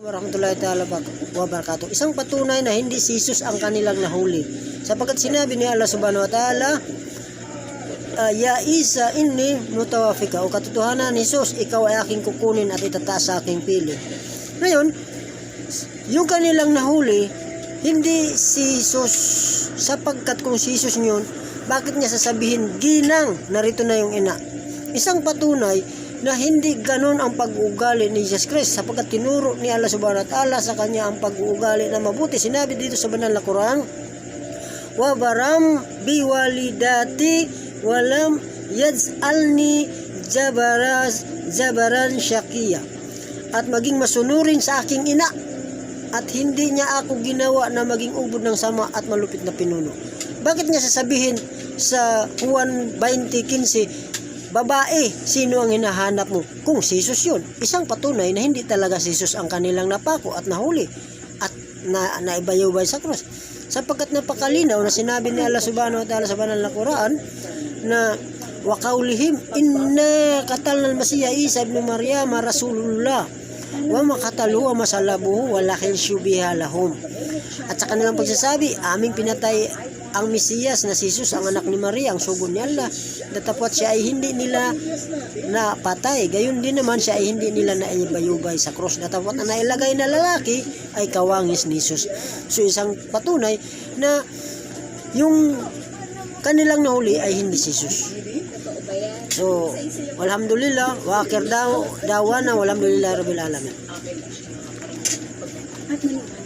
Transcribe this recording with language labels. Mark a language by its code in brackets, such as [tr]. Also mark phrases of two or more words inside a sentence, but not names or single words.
[ar] ورحمة الله تعالى وبركاته. [tl] Isang patunay na hindi si Jesus ang kanilang nahuli. Sapagkat sinabi ni Allah [ar] سبحانه وتعالى, يا عيسى إني متوفيك, [tl] o katotohanan ni Jesus, ikaw ay aking kukunin at itataas sa aking pili. Ngayon, yung kanilang nahuli, hindi si Jesus, sapagkat kung si Jesus yun, bakit niya sasabihin, ginang, narito na yung ina. Isang patunay na hindi ganon ang pag-uugali ni Jesus Christ, sapagkat tinuro ni Allah [ar] سبحانه وتعالى [tl] sa kanya ang pag-uugali na mabuti. Sinabi dito sa banal na Quran, [ar] وبرا بوالدتي ولم يجعلني جبارا شقيا, [tl] at maging masunurin sa aking ina, at hindi niya ako ginawa na maging ubod ng sama at malupit na pinuno. Bakit niya sasabihin sa Juan 20:15, babae, sino ang hinahanap mo? Kung si Jesus yun, isang patunay na hindi talaga si Jesus ang kanilang napako at nahuli at naibayubay sa cross. Sapagkat napakalinaw na sinabi ni Allah [ar] سبحانه وتعالى [tl] sa banal na Quran na [ar] وقولهم إنا قتلنا المسيح عيسى ابن مريم رسول الله وما قتلوه وما صلبوه ولكن شبه لهم. [tl] At sa kanilang pagsasabi, aming pinatay ang Mesiyas na si Jesus, ang anak ni Maria, ang sugo ni Allah, datapwat siya ay hindi nila napatay, gayon din naman siya ay hindi nila naibayubay sa cross, datapwat na nailagay na lalaki ay kawangis ni Jesus. So isang patunay na yung kanilang nahuli ay hindi si Jesus. [ar] So الحمد لله وآخر دعوانا الحمد لله رب العالمين.